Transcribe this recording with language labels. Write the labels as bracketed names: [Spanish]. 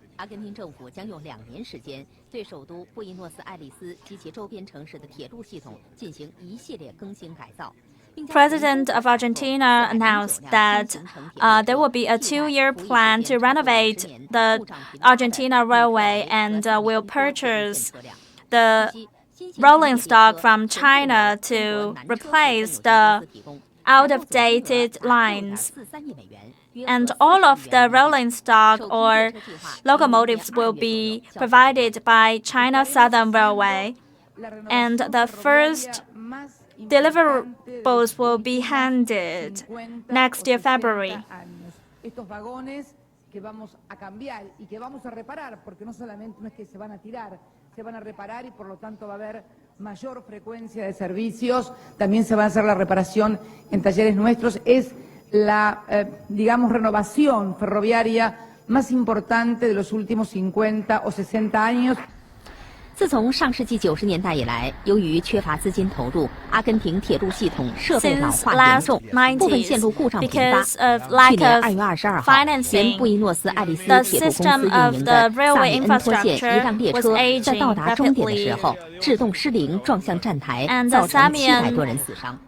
[Chinese] 阿根廷政府将用2年时间对首都布宜诺斯艾利斯及其周边城市的铁路系统进行一系列更新改造。 [English] President of Argentina announced that there will be a 2-year plan to renovate the Argentina railway and will purchase the rolling stock from China to replace the out-of-dated lines. And all of the rolling stock or locomotives will be provided by China Southern Railway. And the first deliverables will be handed next year, February. [Spanish] Estos vagones que vamos a cambiar y que vamos a reparar, porque no solamente no es que se van a tirar, se van a reparar y por lo tanto va a haber mayor frecuencia de servicios. También se va a hacer la reparación en talleres nuestros. Es la, digamos, renovación ferroviaria más importante de los últimos 50 o 60 años. [Chinese] 自从上世纪90年代以来，由于缺乏资金投入，阿根廷铁路系统设备老化严重，部分线路故障频发。去年2月22号，原布宜诺斯艾利斯铁路公司运营的萨米恩托线一辆列车在到达终点的时候，制动失灵撞向站台，造成700多人死伤。